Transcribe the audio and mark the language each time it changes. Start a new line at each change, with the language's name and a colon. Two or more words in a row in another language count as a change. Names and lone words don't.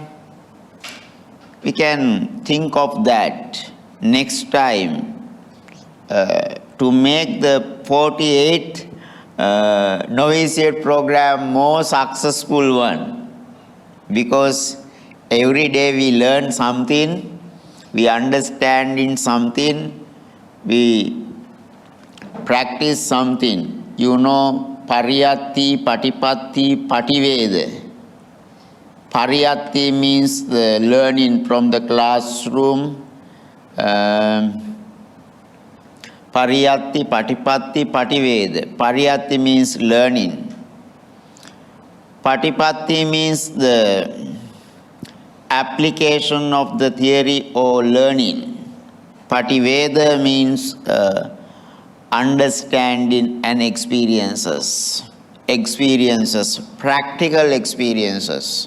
English: We can think of that next time to make the 48th novitiate program more successful one, because every day we learn something, we understand in something, we practice something. You know,
Pali: pariyatti, patipatti, pativeda.
English: Pariyatti means the learning from the classroom.
Pali: Pariyatti, patipatti, pativeda.
English: Pariyatti means learning. Patipatti means the application of the theory or learning. Pativeda means understanding and experiences, practical experiences.